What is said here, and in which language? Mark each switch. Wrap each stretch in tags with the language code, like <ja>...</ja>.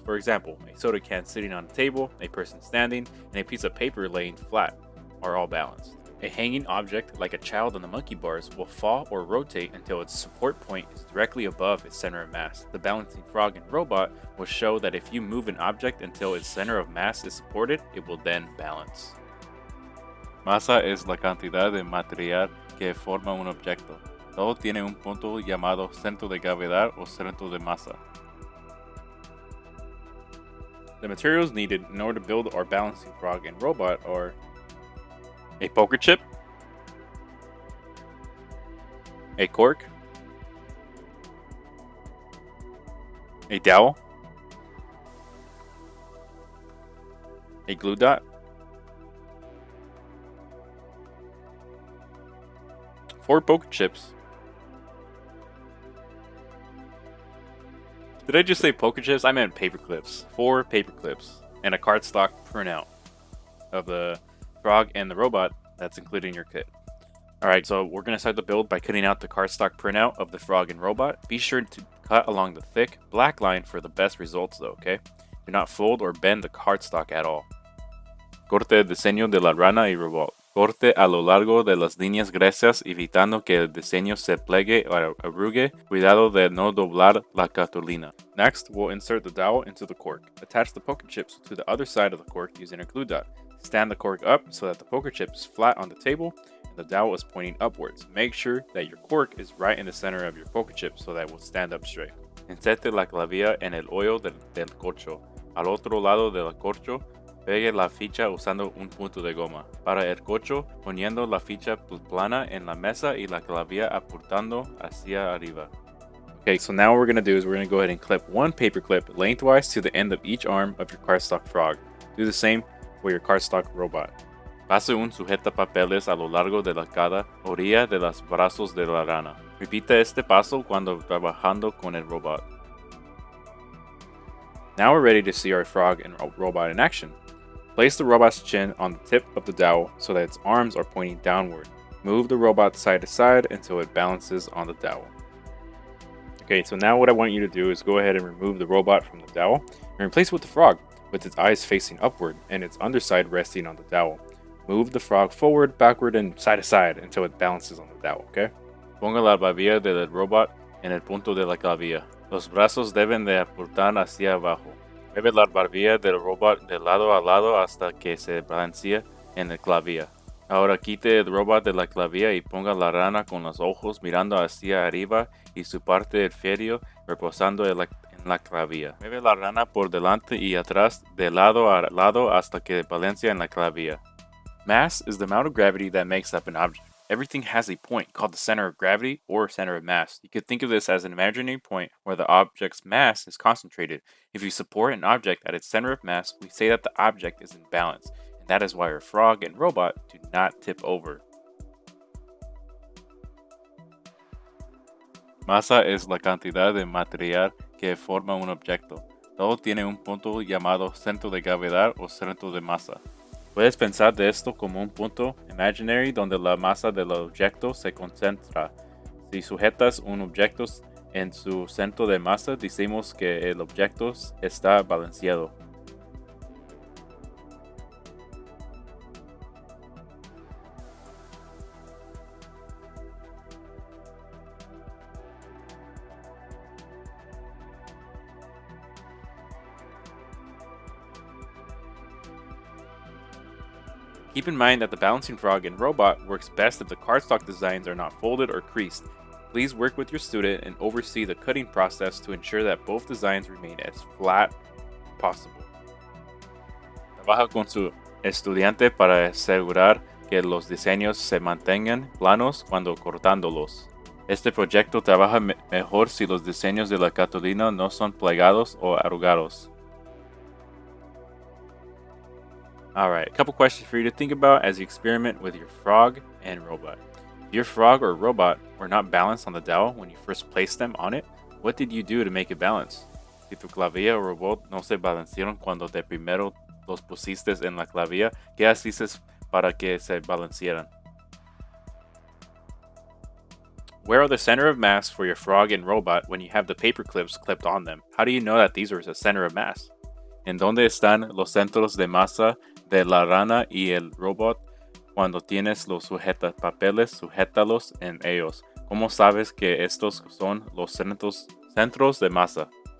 <en>For example, a soda can sitting on a table, a person standing, and a piece of paper laying flat are all balanced. A hanging object, like a child on the monkey bars, will fall or rotate until its support point is directly above its center of mass. The balancing frog and robot will show that if you move an object until its center of mass is supported, it will then balance.</en> <es>Masa es la cantidad de material que forma un objeto. Todo tiene un punto llamado centro de gravedad o centro de masa.</es> <en>The materials needed in order to build our balancing frog and robot are a poker chip, a cork, a dowel, a glue dot, 4 poker chips. Did I just say poker chips? I meant paper clips. 4 paper clips and a cardstock printout of the frog and the robot that's included in your kit. Alright, so we're going to start the build by cutting out the cardstock printout of the frog and robot. Be sure to cut along the thick black line for the best results though, okay? Do not fold or bend the cardstock at all.</en> <es>Corte el diseño de la rana y robot. Corte a lo largo de las líneas gruesas evitando que el diseño se plegue o arrugue. Cuidado de no doblar la cartulina.</es> <en>Next, we'll insert the dowel into the cork. Attach the poker chips to the other side of the cork using a glue dot. Stand the cork up so that the poker chip is flat on the table and the dowel is pointing upwards. Make sure that your cork is right in the center of your poker chip so that it will stand up straight.</en> <es>Inserte la clavija en el hoyo del corcho. Al otro lado del corcho, pegue la ficha usando un punto de goma. Para el corcho, poniendo la ficha plana en la mesa y la clavija apuntando hacia arriba.</es> <en>Okay, so now what we're going to do is we're going to go ahead and clip one paper clip lengthwise to the end of each arm of your cardstock frog. Do the same for your cardstock robot.</en> <es>Pase un sujetapapeles a lo largo de cada orilla de los brazos de la rana. Repita este paso cuando trabajando con el robot.</es> <en>Now we're ready to see our frog and robot in action. Place the robot's chin on the tip of the dowel so that its arms are pointing downward. Move the robot side to side until it balances on the dowel. Okay, so now what I want you to do is go ahead and remove the robot from the dowel and replace it with the frog, with its eyes facing upward and its underside resting on the dowel. Move the frog forward, backward, and side to side until it balances on the dowel, okay?</en> <es>Ponga la barbilla del robot en el punto de la clavija. Los brazos deben de apuntar hacia abajo. Mueve la barbilla del robot de lado a lado hasta que se balancee en la clavija. Ahora quite el robot de la clavija y ponga la rana con los ojos mirando hacia arriba y su parte inferior reposando en la clavija. Mueve la rana por delante y atrás de lado a lado hasta que balancee en la clavija.</es> <en>Mass is the amount of gravity that makes up an object. Everything has a point called the center of gravity or center of mass. You could think of this as an imaginary point where the object's mass is concentrated. If you support an object at its center of mass, we say that the object is in balance, and that is why our frog and robot do not tip over.</en> <es>Masa es la cantidad de material que forma un objeto. Todo tiene un punto llamado centro de gravedad o centro de masa. Puedes pensar de esto como un punto</es> <en>imaginary</en> <es>donde la masa del objeto se concentra. Si sujetas un objeto en su centro de masa, decimos que el objeto está balanceado.</es> <en>Keep in mind that the balancing frog and robot works best if the cardstock designs are not folded or creased. Please work with your student and oversee the cutting process to ensure that both designs remain as flat as possible.</en> <es>Trabaja con su estudiante para asegurar que los diseños se mantengan planos cuando cortándolos. Este proyecto trabaja mejor si los diseños de la cartulina no son plegados o arrugados.</es> <en>Alright, a couple questions for you to think about as you experiment with your frog and robot. If your frog or robot were not balanced on the dowel when you first placed them on it, what did you do to make it balance?</en> <es>Si tu clavija o robot no se balancearon cuando de primero los pusiste en la clavija, ¿qué hiciste para que se balancearan?</es> <en>Where are the center of mass for your frog and robot when you have the paper clips clipped on them? How do you know that these are the center of mass?</en> <es>¿En dónde están los centros de masa de la rana y el robot cuando tienes los sujetapapeles? Sujétalos en ellos. ¿Cómo sabes que estos son los centros de masa?</es>